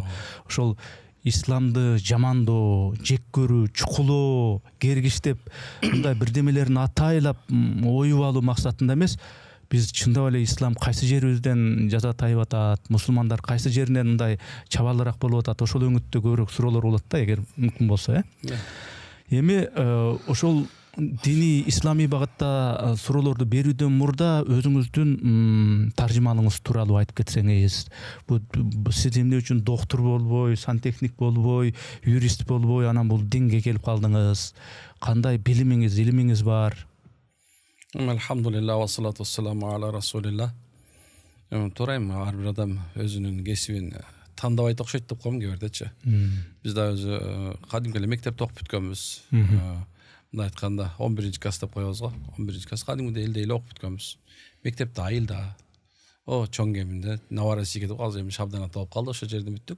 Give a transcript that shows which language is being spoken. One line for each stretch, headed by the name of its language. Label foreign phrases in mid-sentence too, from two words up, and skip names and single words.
Kyrgyz: Ошол исламды жамандоо, жек көрүү, чукулоо, кергиштеп, мындай бирдемелерин атайлап оюп алуу максатында эмес, биз чындап эле ислам кайсы жерибизден жазатайып атат, мусулмандар кайсы жеринен мындай чабалыраак болуп атат, ошол өңүттө көбүрөөк суроолор болот да, эгер мүмкүн болсо, Эми ошол дини ислами багытта суроолорду берүүдөн мурда өзүңүздүн таржымалыңыз тууралуу айтып кетсеңиз. Сиз эмне үчүн доктор болбой, сантехник болбой, юрист болбой, анан бул динге келип калдыңыз? Кандай билимиңиз, илимиңиз бар?
Arabic: الحمد لله والصلاة والسلام على رسول الله.
Kyrgyz: Турайм, ар бир адам өзүнүн кесибин тандабай окшойт деп коем кээ-бирдечи. Биз да өзү кадимки эле мектепте окуп бүткөнбүз. Мындай айтканда 11 класс деп коебуз го. 11 класс кадимгидей элдей эле окуп бүткөнбүз. Мектепте айылда, чоң кеминде Новороссийге деп калды, эми Шабдан болуп калды, ошол жерден бүттүк.